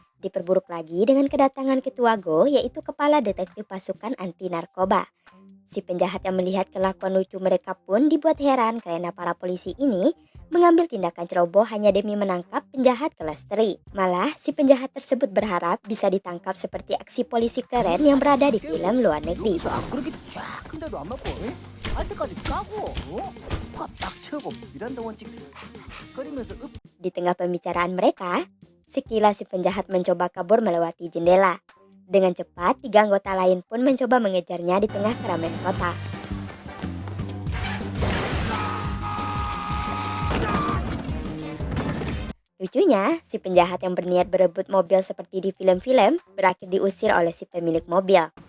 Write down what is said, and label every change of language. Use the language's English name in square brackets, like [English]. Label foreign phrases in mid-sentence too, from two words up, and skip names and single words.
[Indonesian] Diperburuk lagi dengan kedatangan ketua Go, yaitu kepala detektif pasukan anti narkoba. Si penjahat yang melihat kelakuan lucu mereka pun dibuat heran karena para polisi ini mengambil tindakan ceroboh hanya demi menangkap penjahat kelas teri. Malah si penjahat tersebut berharap bisa ditangkap seperti aksi polisi keren yang berada di film luar negeri. [Korean] 여기서 안 그렇게 쫙 큰데도 안 맞고 할 때까지 까고 딱 채우고 미란다 원칙 거리면서 [Indonesian] Di tengah pembicaraan mereka, sekilas si penjahat mencoba kabur melewati jendela. Dengan cepat, 3 anggota lain pun mencoba mengejarnya di tengah keramaian kota. Lucunya, si penjahat yang berniat berebut mobil seperti di film-film berakhir diusir oleh si pemilik mobil.